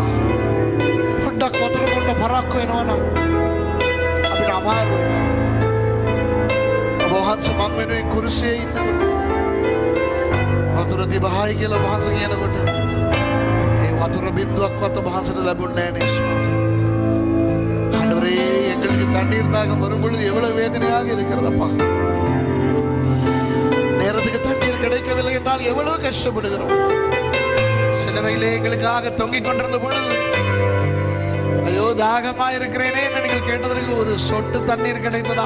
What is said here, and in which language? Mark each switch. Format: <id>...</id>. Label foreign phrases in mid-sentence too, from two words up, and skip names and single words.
<si>පොඩ්ඩක් වතුර බොන්න පරක්කු වෙනවනම් අපිට අමාරුයි. ඔබ වහන්සේ මම වෙනුවෙන් කුරුසියේ ඉන්නකොට වතුර දිහායි කියලා වහන්සේ කියනකොට ඒ වතුර බින්දුවක්වත් ඔබ වහන්සේට ලැබුණේ නැහැ නේ ස්වාමී.</si> <ta>ஆண்டவரே, எங்களுக்கு தண்ணீர் தாகம் வரும்பொழுது எவ்வளவு வேதனையாக இருக்கிறதப்பா. நேரத்துக்கு தண்ணீர் கிடைக்கவில்லை என்றால் எவ்வளவு கஷ்டப்படுகிறோம். சிலவையிலே எங்களுக்காக தொங்கிக் கொண்டிருந்த பொழுது ஐயோ தாகமா இருக்கிறேனே என்று நீங்கள் கேட்டதற்கு ஒரு சொட்டு தண்ணீர் கிடைத்ததா?</ta>